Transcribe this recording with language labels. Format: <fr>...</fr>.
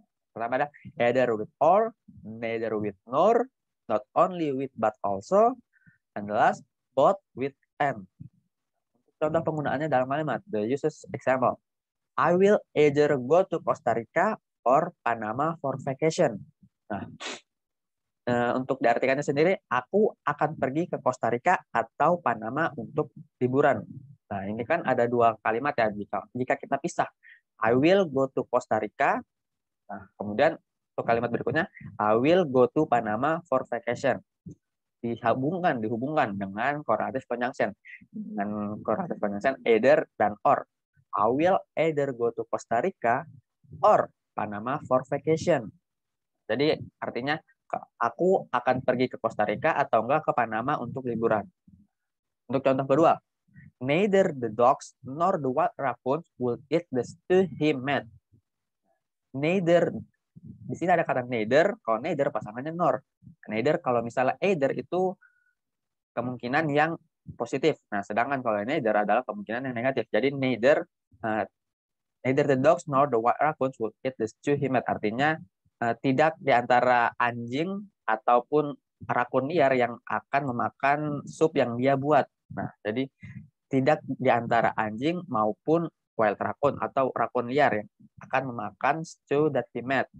<id>Pertama ada</id> <en>either with or, neither with nor, not only with but also, and the last both with and.</en> <id>Contoh penggunaannya dalam kalimat,</id> <en>the uses example. I will either go to Costa Rica or Panama for vacation.</en> <id>Nah, untuk diartikannya sendiri, aku akan pergi ke Costa Rica atau Panama untuk liburan. Nah, ini kan ada dua kalimat ya, jika kita pisah.</id> <en>I will go to Costa Rica.</en> <id>Nah, kemudian untuk kalimat berikutnya,</id> <en>I will go to Panama for vacation.</en> <id>Dihubungkan dengan correlative conjunction. Dengan correlative conjunction either dan or.</id> <en>I will either go to Costa Rica or Panama for vacation.</en> <id>Jadi artinya aku akan pergi ke Costa Rica atau enggak ke Panama untuk liburan. Untuk contoh kedua,</id> <en>neither the dogs nor the wild raccoons will eat the stew he made.</en> <id>Neither, di sini ada kata neither, kalau neither pasangannya nor. Neither kalau misalnya either itu kemungkinan yang positif. Nah, sedangkan kalau neither adalah kemungkinan yang negatif. Jadi</id> <en>neither the dogs nor the wild raccoons will eat the stew he made.</en> <id>Artinya tidak di antara anjing ataupun rakun liar yang akan memakan sup yang dia buat. Nah, jadi tidak di antara anjing maupun wild raccoon atau rakun liar yang akan memakan</id> <en>stew that he made.</en>